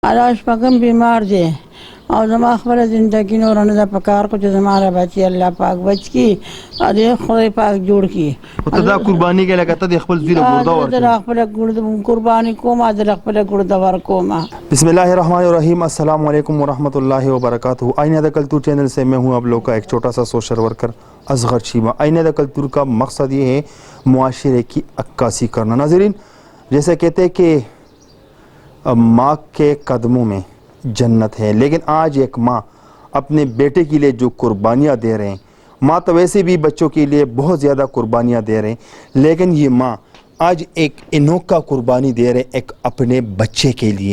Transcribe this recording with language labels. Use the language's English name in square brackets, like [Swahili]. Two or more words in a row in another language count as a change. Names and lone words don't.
[Pashto] الله شپږم بیمار دی او زما خپله زندګي نور نه ده په کار کو چې زما بچي الله پاک بچ کي او دې خدای پاک جوړ کي ته دا قرباني کې لکه ته د خپل زوی له ګرده ورکړې د خپل ګرده قرباني کوم د خپل ګرده ورکوم. [Arabic] بسم الله الرحمن الرحیم. السلام علیکم ورحمۃ اللہ وبرکاتہ. [Urdu] آئینہ دا کلتور چینل سے میں ہوں آپ لوگ کا ایک چھوٹا سا سوشل ورکر اصغر چیمہ. آئینہ دا کلتور کا مقصد یہ ہے معاشرے کی عکاسی کرنا. ناظرین, جیسے کہتے ہیں کہ ماں کے قدموں میں جنت ہے, لیکن آج ایک ماں اپنے بیٹے کے لیے جو قربانیاں دے رہے ہیں, ماں تو ویسے بھی بچوں کے لیے بہت زیادہ قربانیاں دے رہے ہیں, لیکن یہ ماں آج ایک انوکھا قربانی دے رہے ہیں ایک اپنے بچے کے لیے.